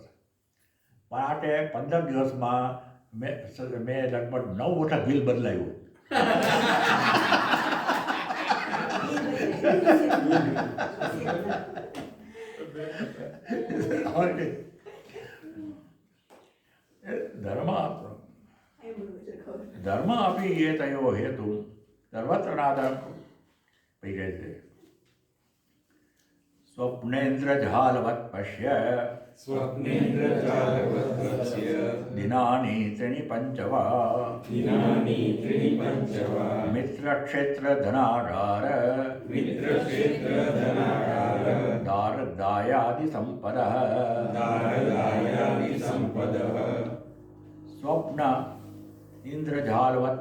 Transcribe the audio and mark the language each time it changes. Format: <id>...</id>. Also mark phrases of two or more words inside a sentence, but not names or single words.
<gu>પણ આ તે 15 દિવસમાં મેં લગભગ 9 વખત બિલ બદલાયું.</gu> <sa>ધર્મ अपि ये तयो हेतु सर्वत्रनादं परिगृह्यते स्वप्नेन्द्रजालवत् पश्य दिनानि त्रीणि पञ्च वा मित्रक्षेत्रधनागार दारदायादिसम्पदः स्वप्न इंद्रजालवत्</sa>